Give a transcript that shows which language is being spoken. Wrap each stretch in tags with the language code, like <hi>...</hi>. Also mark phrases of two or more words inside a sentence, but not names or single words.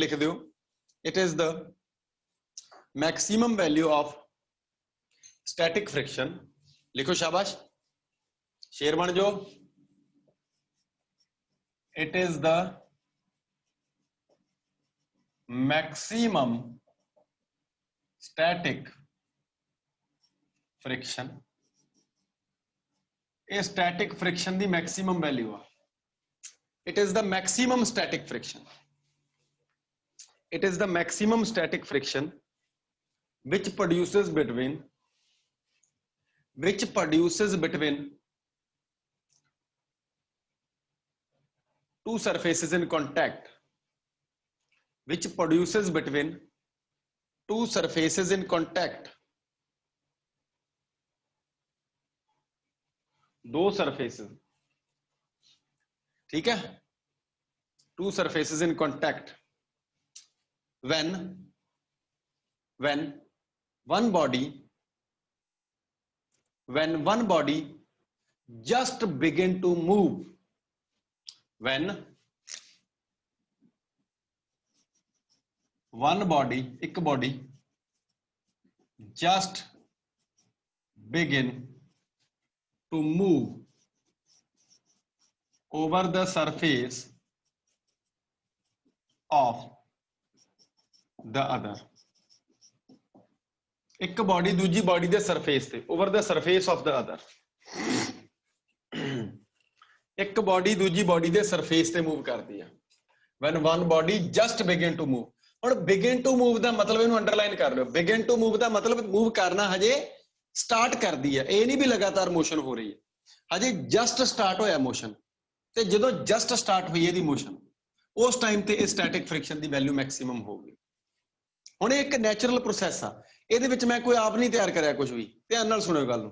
<hi>लिख दिओ,</hi> <en>it is the maximum value of static friction.</en> <hi>लिखो शाबाश, शेर बन जाओ।</hi> <en>it is the maximum static friction.</en> <pa>ਇਹ</pa> <en>static friction</en> <pa>ਦੀ</pa> <en>maximum value</en> <pa>ਆ।</pa> <en>It is the maximum static friction. It is the maximum static friction which produces between two surfaces in contact, which produces between two surfaces in contact,</en> <hi>दो surfaces, ठीक है,</hi> <en>two surfaces in contact, when one body just begin to move, when one body, एक body just begin to move over the surface of the other.</en> <pa>एक body दूजी body ਦੇ surface ਤੇ,</pa> <en>over the surface of the other.</en> <pa>ਇੱਕ body ਦੂਜੀ body ਦੇ surface ਤੇ move ਕਰਦੀ ਆ,</pa> <en>when one body just begin to move.</en> <pa>ਹੁਣ</pa> <en>begin to move</en> <pa>ਦਾ ਮਤਲਬ ਇਹਨੂੰ ਅੰਡਰਲਾਈਨ ਕਰ ਲਿਓ,</pa> <en>begin to move</en> <pa>ਦਾ ਮਤਲਬ move ਕਰਨਾ ਹਜੇ ਸਟਾਰਟ ਕਰਦੀ ਹੈ, ਇਹ ਨਹੀਂ ਵੀ ਲਗਾਤਾਰ ਮੋਸ਼ਨ ਹੋ ਰਹੀ ਹੈ, ਹਜੇ</pa> <en>just start</en> <pa>ਹੋਇਆ ਮੋਸ਼ਨ, ਤੇ ਜਦੋਂ</pa> <en>just start</en> <pa>ਹੋਈ ਇਹਦੀ ਮੋਸ਼ਨ, ਉਸ ਟਾਈਮ ਤੇ ਇਹ</pa> <en>static friction</en> <pa>ਦੀ</pa> <en>value maximum</en> <pa>ਹੋਊਗੀ। ਹੁਣ ਇਹ ਇੱਕ</pa> <en>natural process</en> <pa>ਆ, ਇਹਦੇ ਵਿੱਚ ਮੈਂ ਕੋਈ ਆਪ ਨਹੀਂ ਤਿਆਰ ਕਰਿਆ ਕੁਝ ਵੀ, ਧਿਆਨ ਨਾਲ ਸੁਣਿਓ ਗੱਲ ਨੂੰ।</pa>